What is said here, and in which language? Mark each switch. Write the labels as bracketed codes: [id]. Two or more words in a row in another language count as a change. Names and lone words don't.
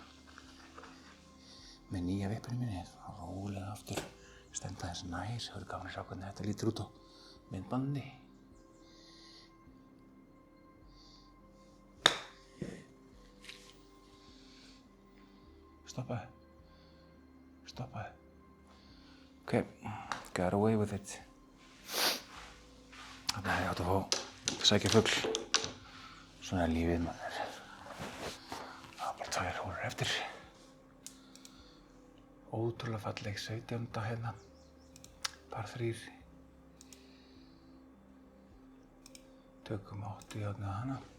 [is] Með nýja vippinu minni, rólega aftur, stenda aðeins nær. Það verður gaman að sjá hvernig þetta lítur út á myndbandi. Stoppaðu. Stoppaðu. [en] Okay, got away with it. [is] Þarna hefði ég átt að fá sækja fugl. Svona er lífið, maður. Það var bara 2 hólur eftir. Ótrúlega falleg 17. hérna. Par 3. Tökum 80 hérna hana.